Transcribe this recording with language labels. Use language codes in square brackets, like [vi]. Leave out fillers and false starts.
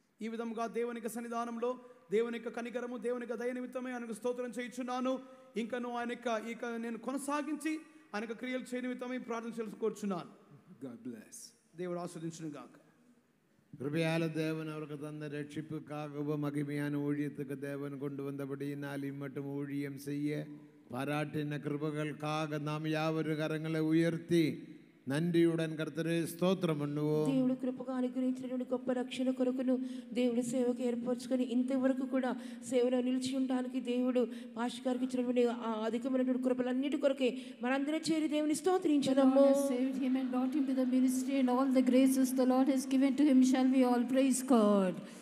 [te] ఈ విధంగా దేవుని యొక్క సన్నిధానంలో దేవుని యొక్క కనికరము దేవుని యొక్క దయ నిమిత్తమే ఆయనకు స్తోత్రం చేయించున్నాను. ఇంకను ఆయన నేను కొనసాగించి ఆయన యొక్క క్రియలు చేయ నిమిత్తమే ప్రార్థన చేసుకోరుచున్నాను. [en] God bless. [te] దేవుడు ఆశీర్వదించును గాక. [ta] கிருபையால தேவன் அவருக்கு தந்த ரட்சிப்புக்காகவும் மகிமையான ஊழியத்துக்கு தேவன் கொண்டு வந்தபடியினால் இம்மட்டும் ஊழியம் செய்ய பாராட்டின கிருபைகளுக்காக நாம் யாவரும் கரங்களை உயர்த்தி நன்றியுடன் கர்த்தரே ஸ்தோத்திரம் பண்ணுவோம். [te] దేవుడు కృపగా అనుగ్రహించినటువంటి గొప్ప రక్షణ కొరకును దేవుడి సేవకు ఏర్పరచుకొని ఇంతవరకు కూడా సేవలో నిలిచి ఉండడానికి దేవుడు పాస్టర్ గారికి ఇచ్చినటువంటి ఆ అధికమైనటువంటి కృపలన్నిటి కొరకే మనందరం చేరి దేవుని స్తోత్రించుదాము. [en] The Lord has saved him and brought him to the ministry, and all the graces the Lord has given to him shall we all praise God.